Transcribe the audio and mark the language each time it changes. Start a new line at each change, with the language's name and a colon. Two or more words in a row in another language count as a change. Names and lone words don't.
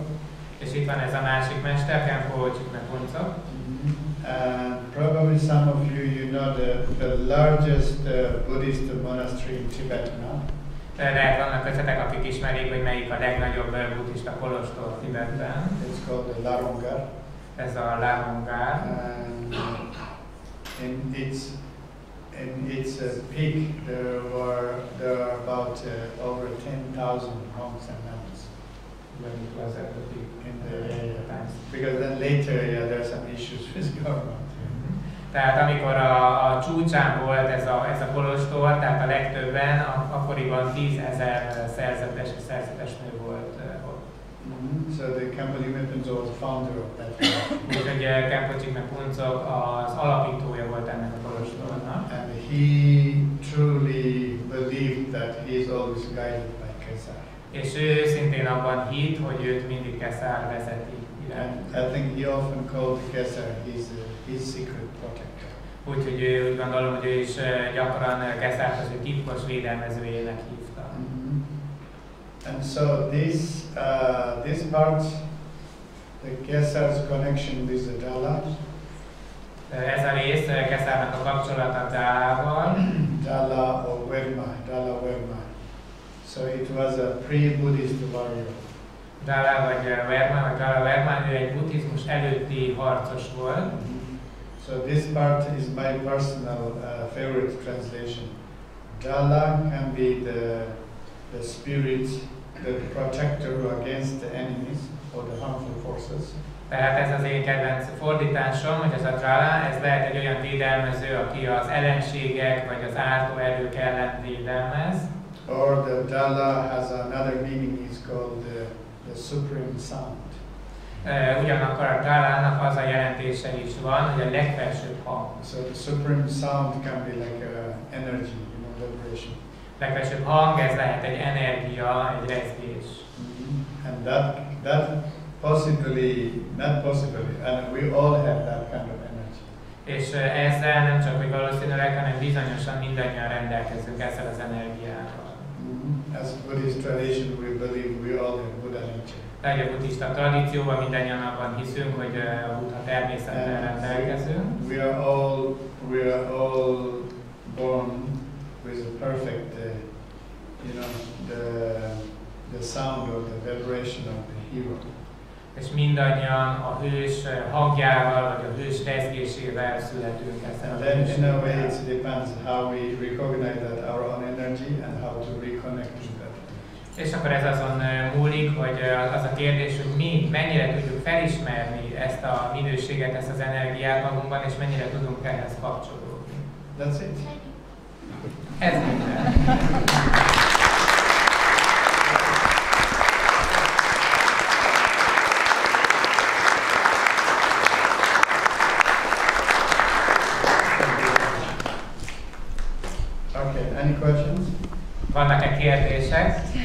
Hungarian: És itt van ez a másik mester, Khenpo Chime Phuntsok.
English: And probably some of you know the largest Buddhist monastery in Tibet now.
Hungarian: Lehet vannak köztetek, akik ismerik, hogy melyik a legnagyobb buddhista kolostor Tibetben.
English: It's called the Larongar.
Hungarian: Ez a Larongar.
English: And in its peak there are about over 10,000 monks and nuns. When it was at the peak. In the times. Because then later there are some issues with government.
Hungarian: Tehát amikor a csúcsán volt ez a kolostor, tehát a legtöbben, akkoriban 10,000 szerzetes és szerzetesnő volt ott.
English: So the Khenpo Chime Phuntsok was the founder of that.
Hungarian: Úgyhogy Khenpo Chime Phuntsok az alapítója volt ennek a kolostornak.
English: And he truly believed that he is always guided by Geszár.
Hungarian: És ő szintén abban hitt, hogy őt mindig Geszár vezeti.
English: And I think he often called Geszár his secret protector.
Hungarian: Úgyhogy úgy gondolom, hogy ő is gyakran Geszárt az ő titkos védelmezőjének hívta.
English: And so this part, the Geszár's connection with the Dalai,
Hungarian: Ez a rész Geszárnak a kapcsolata Dálával.
English: Dala or Verma, Dala Verma. So it was a pre-Buddhist warrior.
Hungarian: Dala vagy Verma, vagy Dala Verma, ő egy buddhizmus előtti harcos volt.
English: So this part is my personal favorite translation. Dala can be the spirit, the protector against the enemies or the harmful forces.
Hungarian: Tehát ez az én kedvenc fordításom, hogy ez a Dala, ez lehet egy olyan védelmező, aki az ellenségek vagy az ártó erők ellen védelmez.
English: Or the Dala has another meaning, is called the supreme sound.
Hungarian: Ugyanakkor a Dalának az a jelentése is van, hogy a legfelsőbb hang.
English: So the supreme sound can be like energy, vibration.
Hungarian: Legfelsőbb hang, ez lehet egy energia, egy rezgés.
English: And that possibly, not possibly, and we all have that kind of energy.
Hungarian: És ezzel nem csak, hogy valószínűleg, hanem bizonyosan mindannyian rendelkezünk ezzel az energiával.
English: As Buddhist tradition, we believe we all have Buddha nature.
Hungarian: Tehát a buddhista tradícióban mindannyian abban hiszünk, hogy a Buddha természettel rendelkezünk.
English: We are all born with a perfect, the sound or the vibration of the hero.
Hungarian: És mindannyian a hős hangjával, vagy a hős rezgésével születünk ezzel a
English: then in a way it depends how we recognize that our own energy and how to reconnect to that.
Hungarian: És akkor ez azon múlik, hogy az a kérdés, hogy mi mennyire tudjuk felismerni ezt a minőséget, ezt az energiát magunkban, és mennyire tudunk ehhez kapcsolódni.
English: That's it.
Hungarian: Ez minden.
English: Okay, any questions?
Hungarian: Vannak-e kérdések?